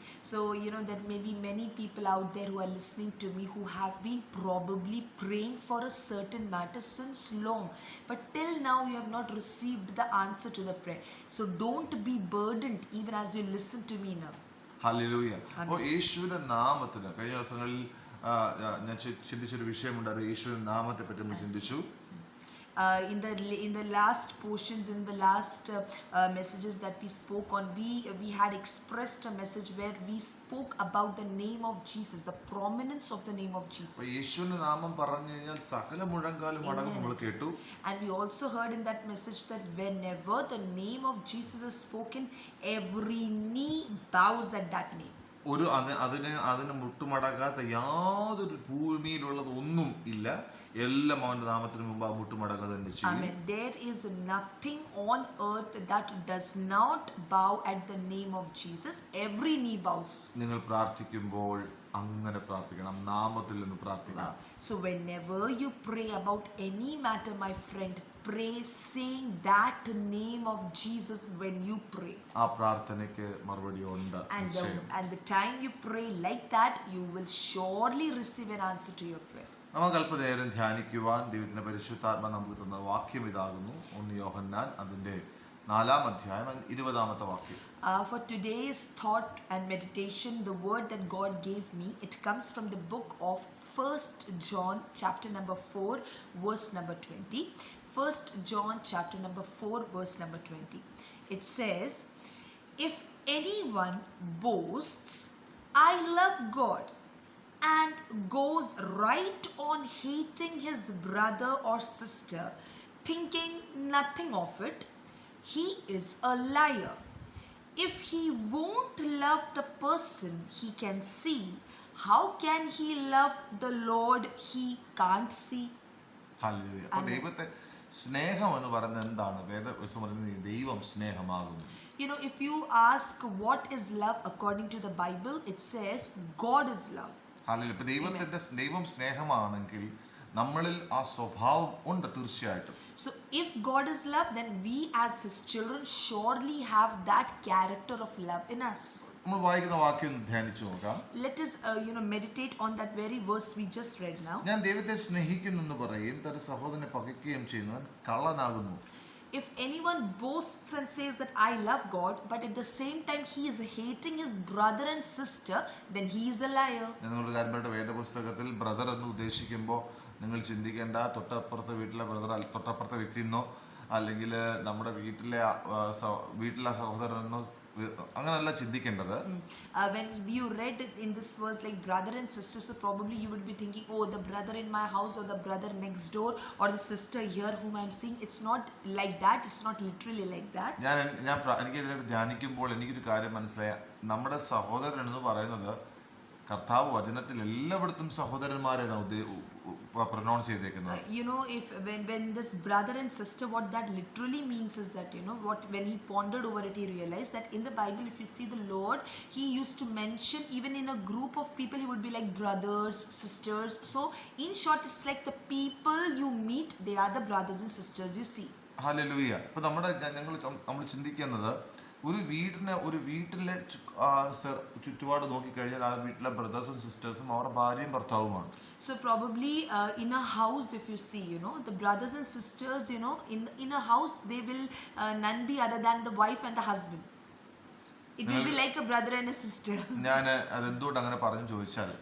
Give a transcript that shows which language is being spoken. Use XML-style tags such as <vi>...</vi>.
<en>So there may be many people out there who are listening to me who have been probably praying for a certain matter since long, but till now you have not received the answer to the prayer. So don't be burdened even as you listen to me now.</en> <ml>Hallelujah. അപ്പോൾ യേശുവിന്റെ നാമത്തിൽ കഴിഞ്ഞ ദിവസങ്ങളിൽ ഞാൻ ചിന്തിച്ചൊരു വിഷയമുണ്ട്. അത് യേശുവിന്റെ നാമത്തെ പറ്റി നമ്മൾ ചിന്തിച്ചു.</ml> <en>In the last portions, in the last messages that we spoke on, we had expressed a message where we spoke about the name of Jesus, the prominence of the name of Jesus.</en> <ml>യേശുവിന്റെ നാമം പറഞ്ഞു കഴിഞ്ഞാൽ സകല മുഴങ്കാലും മടങ്ങും നമ്മൾ കേട്ടു.</ml> <en>And we also heard in that message that whenever the name of Jesus is spoken, every knee bows at that name.</en> <ml>അതിന് മുട്ടുമടക്കാത്ത യാതൊരു ഭൂമിയിലുള്ളത് ഒന്നും ഇല്ല. എല്ലാം അവന്റെ നാമത്തിന് മുമ്പ് മുട്ടുമടക്കുക തന്നെ ചെയ്യും.</ml> <en>There is nothing on earth that does not bow at the name of Jesus. Every knee bows.</en> <ml>നിങ്ങൾ പ്രാർത്ഥിക്കുമ്പോൾ അങ്ങനെ പ്രാർത്ഥിക്കണം, നാമത്തിൽ നിന്ന് പ്രാർത്ഥിക്കണം.</ml> <en>So whenever you pray about any matter, my friend, pray saying that name of Jesus when you pray.</en> <ml>ആ പ്രാർത്ഥനയ്ക്ക് മറുപടി ഉണ്ട്.</ml> <en>And the time you pray like that, you will surely receive an answer to your prayer.</en> <ml>നമുക്ക് അല്പനേരം ധ്യാനിക്കുവാൻ ദൈവത്തിന്റെ പരിശുദ്ധാത്മ നമുക്ക് തന്ന വാക്യം ഇതാകുന്നു. 1 യോഹന്നാൻ അതിന്റെ 4 അധ്യായം 20 വാക്യം.</ml> <en>For today's thought and meditation, the word that God gave me, it comes from the book of 1 John chapter number 4 verse number 20. 1 John chapter number 4 verse number 20. It says, if anyone boasts, I love God, and goes right on hating his brother or sister, thinking nothing of it, he is a liar. If he won't love the person he can see, how can he love the Lord he can't see?</en> <ml>Hallelujah. അപ്പോൾ ദൈവത്തെ സ്നേഹം എന്ന് പറയുന്നത് എന്താണ്? വേദപുസ്തകം പറയുന്നത് ദൈവം സ്നേഹമാകുന്നു.</ml> <en>You know, if you ask what is love according to the Bible, it says God is love.</en> <ml>Hallelujah. ഇപ്പോൾ ദൈവം സ്നേഹമാണെങ്കിൽ നമ്മളിൽ ആ സ്വഭാവം ഉണ്ട് തീർച്ചയായിട്ടും.</ml> <en>So if God is love, then we as his children surely have that character of love in us.</en> <ml>നമ്മൾ വായിക്കുന്ന വാക്യം ഒന്ന് ധ്യാനിച്ചു നോക്കാം.</ml> <en>Let us meditate on that very verse we just read now.</en> <ml>ഞാൻ ദൈവത്തെ സ്നേഹിക്കുന്നു എന്ന് പറയും, തന്റെ സഹോദരനെ പകയ്ക്കുകയും ചെയ്യുന്നവൻ കള്ളനാകുന്നു.</ml> <en>If anyone boasts and says that I love God, but at the same time he is hating his brother and sister, then he is a liar.</en> <ml>നിങ്ങളുടെ കാര്യമായിട്ട് വേദപുസ്തകത്തിൽ ബ്രദർ എന്ന് ഉദ്ദേശിക്കുമ്പോൾ നിങ്ങൾ ചിന്തിക്കേണ്ട തൊട്ടപ്പുറത്തെ വീട്ടിലെ ബ്രദർ, തൊട്ടപ്പുറത്തെ വ്യക്തിയെന്നോ അല്ലെങ്കിൽ നമ്മുടെ വീട്ടിലെ സഹോദരനെന്നോ അങ്ങനെയല്ല ചിന്തിക്കേണ്ടത്.</ml> <en>When you read in this verse like brother and sister, so probably you would be thinking, oh, the brother in my house or the brother next door or the sister here whom I'm seeing. It's not like that. It's not literally like that.</en> <ml>എനിക്കിതിനെ ധ്യാനിക്കുമ്പോൾ എനിക്കൊരു കാര്യം മനസ്സിലായ, നമ്മുടെ സഹോദരൻ എന്ന് പറയുന്നത് കർത്താവ് വചനത്തിൽ എല്ലായിടത്തും സഹോദരന്മാരെയാണ് പ്രൊനൗൺസ് ചെയ്തേക്കുന്നത്.</ml> <en>You know, if when this brother and sister, what that literally means is that, you know, when he pondered over it, he realized that in the Bible, if you see the Lord, he used to mention even in a group of people, he would be like brothers, sisters. So in short, it's like the people you meet, they are the brothers and sisters you see.</en> <ml>Hallelujah. ഇപ്പൊ നമ്മൾ ചിന്തിക്കുന്നത് ഒരു വീട്ടിലെ ചുറ്റുപാട് നോക്കിക്കഴിഞ്ഞാൽ ആ വീട്ടിലെ ബ്രദേഴ്സും സിസ്റ്റേഴ്സും അവരുടെ ഭാര്യയും ഭർത്താവുമാണ്.</ml> <en>So probably in a house, if you see, you know, the brothers and sisters, you know, in a house, they will none be other than the wife and the husband. It will be like a brother and a sister.</en> <ml>ഞാൻ അതെന്തുകൊണ്ട് അങ്ങനെ പറഞ്ഞു ചോദിച്ചാൽ,</ml>